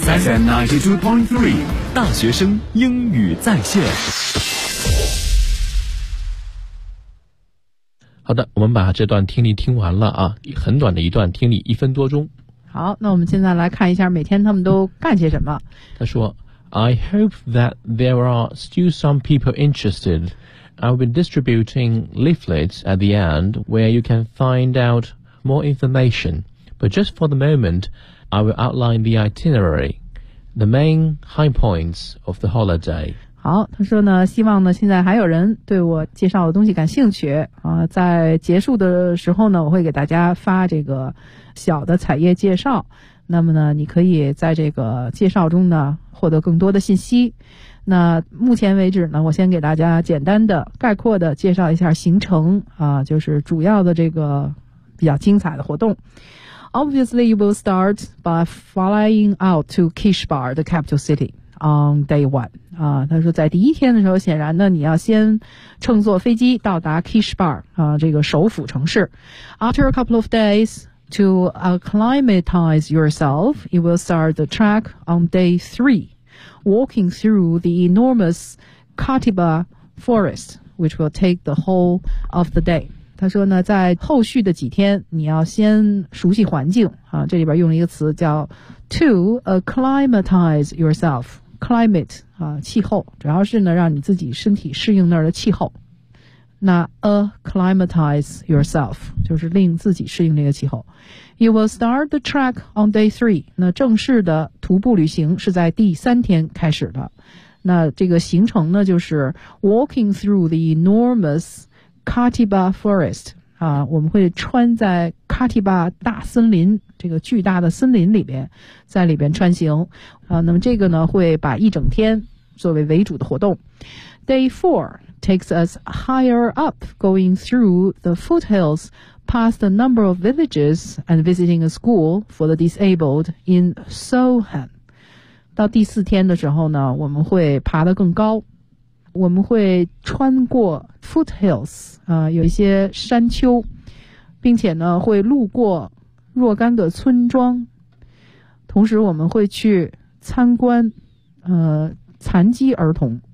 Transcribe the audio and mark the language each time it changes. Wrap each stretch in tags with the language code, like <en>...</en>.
<zh>FM92.3 大学生英语在线。好的，我们把这段听力听完了啊，很短的一段听力，一分多钟。好，那我们现在来看一下每天他们都干些什么。他说</zh> <en>I hope that there are still some people interested. I'll be distributing leaflets at the end where you can find out more information. But just for the moment, I will outline the itinerary, the main high points of the holiday.</en> <zh>好，他说呢，希望呢现在还有人对我介绍的东西感兴趣，在结束的时候呢，我会给大家发这个小的彩页介绍。那么呢，你可以在这个介绍中呢获得更多的信息。那目前为止呢，我先给大家简单的概括的介绍一下行程啊，就是主要的这个比较精彩的活动。</zh> <en>Obviously, you will start by flying out to Kishbar, the capital city, on day one.</en> <zh>啊，他说在第一天的时候，显然呢，你要先乘坐飞机到达 Kishbar, 啊，这个首府城市。</zh> <en>After a couple of days. To acclimatize yourself, you will start the trek on day three, walking through the enormous Katiba forest, which will take the whole of the day.</en> <zh>他说呢，在后续的几天，你要先熟悉环境啊。这里边用了一个词叫</zh> <en>to acclimatize yourself,</en> <zh>climate 啊，气候，主要是呢让你自己身体适应那儿的气候。那</zh> <en>acclimatize yourself</en> <zh>就是令自己适应这个气候。</zh> <en>You will start the trek on day three.</en> <zh>那正式的徒步旅行是在第三天开始的。那这个行程呢，就是</zh> <en>walking through the enormous Katiba forest.</en> <zh>啊，我们会穿在 Katiba 大森林这个巨大的森林里边，在里边穿行。啊，那么这个呢，会把一整天作为为主的活动。</zh> <en>Day four. Takes us higher up, going through the foothills, past a number of villages, and visiting a school for the disabled in Sohan.</en> <zh>到第四天的时候呢，我们会爬得更高，我们会穿过 foothills, 有一些山丘，并且呢会路过若干个村庄，同时我们会去参观，残疾儿童。</zh>